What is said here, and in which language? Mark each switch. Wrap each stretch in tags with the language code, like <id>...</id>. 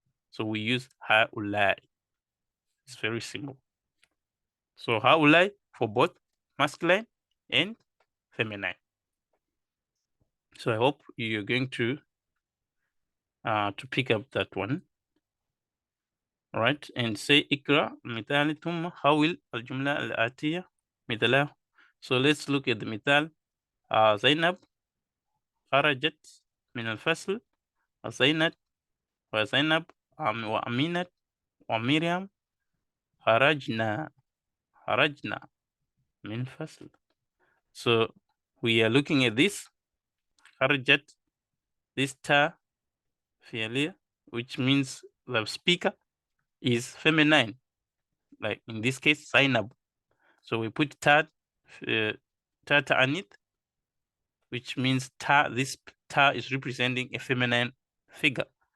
<en>So we use هؤلاء. It's very simple. So هؤلاء for both masculine and feminine. So I hope you're going to pick up that one. All right, and say</en> <ar>اقرأ مثال ثم حول الجملة الآتية مثله.</ar> <en>So let's look at the مثال.</en> <ar>زينب خرجت من الفصل. وزينب وأمينة ومريم خرجنا من الفصل.</ar> <en>So we are looking at this. خرجت, this ta فعلية, which means the speaker is feminine, like in this case Zainab. So we put ta ta'anith, which means this ta is representing a feminine figure.</en>